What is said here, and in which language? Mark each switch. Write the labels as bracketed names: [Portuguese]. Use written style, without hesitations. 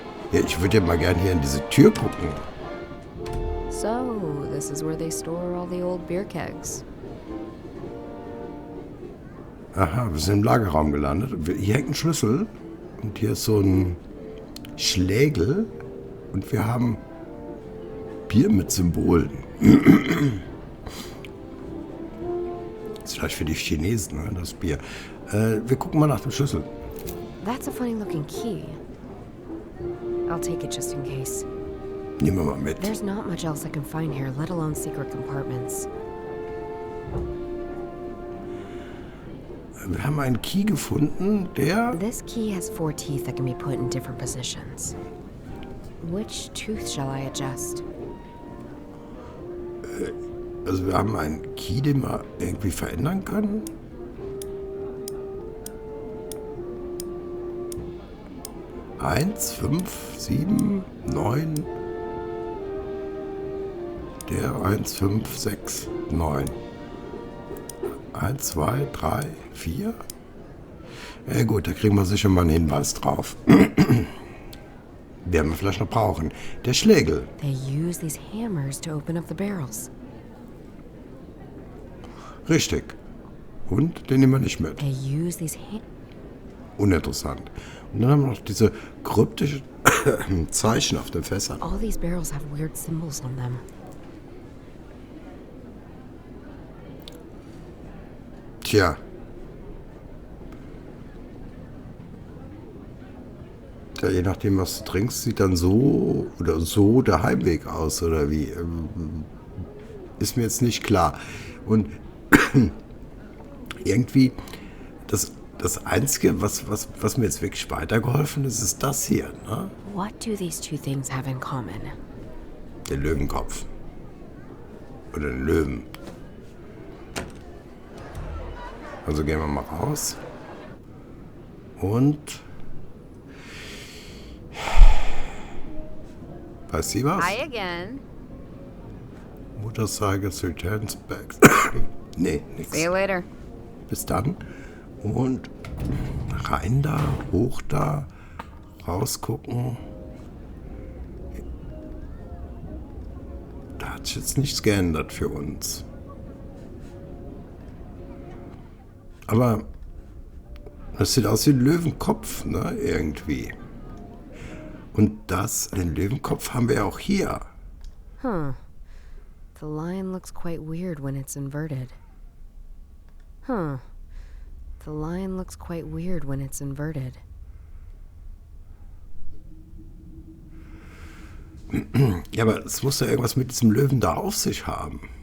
[German] Ja, ich würde ja mal gern hier in diese Tür gucken. [English] So, this is where they store all the old beer kegs. [German] Aha, wir sind im Lagerraum gelandet. Hier hängt ein Schlüssel und hier ist so ein Schlägel und wir haben Bier mit Symbolen. Das ist vielleicht für die Chinesen, ne, das Bier. Wir gucken mal nach dem Schlüssel. [English] That's a funny looking key. I'll take it just in case. [German] Nehmen wir mal mit. [English] There's not much else I can find here, let alone secret compartments. [German] Wir haben einen Key gefunden, der... [English] This key has 4 teeth that can be put in different positions. Which tooth shall I adjust? [German] Also wir haben einen Key, den wir irgendwie verändern können. Eins, 5, 7, 9. Der 1, 5, 6, 9. 1, 2, 3, 4. Ja gut, da kriegen wir sicher mal einen Hinweis drauf. Werden wir vielleicht noch brauchen. Der Schlägel. [English] They use these hammers to open up the barrels. [German] Richtig. Und den nehmen wir nicht mit. [English] They use these [German] Uninteressant. Und dann haben wir noch diese kryptischen Zeichen auf den Fässern. [English] All these barrels have weird symbols on them. [German] Tja. Ja, je nachdem, was du trinkst, sieht dann so oder so der Heimweg aus, oder wie? Ist mir jetzt nicht klar. Und irgendwie, das Einzige, was mir jetzt wirklich weitergeholfen ist, ist das hier, ne? [English] What do these two things have in common? [German] Der Löwenkopf. Oder den Löwen. Also gehen wir mal raus. Und... Weiß sie was? [English] Hi again. Motorcycles returns back. [German] Nee, nix. [English] See you later. [German] Bis dann. Und rein da, hoch da, rausgucken. Da hat sich jetzt nichts geändert für uns. Aber das sieht aus wie ein Löwenkopf, ne, irgendwie. Und den Löwenkopf haben wir auch hier. Huh. [English] The lion looks quite weird when it's inverted. Huh. The lion looks quite weird when it's inverted. [German] Ja, aber es muss ja irgendwas mit diesem Löwen da auf sich haben.